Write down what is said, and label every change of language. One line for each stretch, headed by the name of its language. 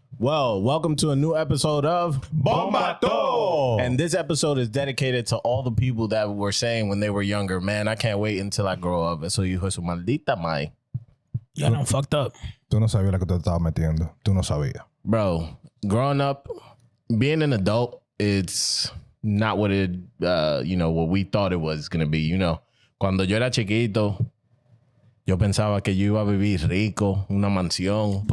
English: Well, welcome to a new episode of Bomba'to! And this episode is dedicated to all the people that were saying when they were younger, man, I can't wait until I grow up.
Spanish: Eso hijo de su maldita madre.
English: Yeah, I'm fucked up.
Spanish: Tú no sabías lo que te estabas metiendo. Tú no sabías.
English: Bro, growing up, being an adult, it's not what it, what we thought it was going to be. You know,
Spanish: cuando yo era chiquito, yo pensaba que yo iba a vivir rico, una mansión.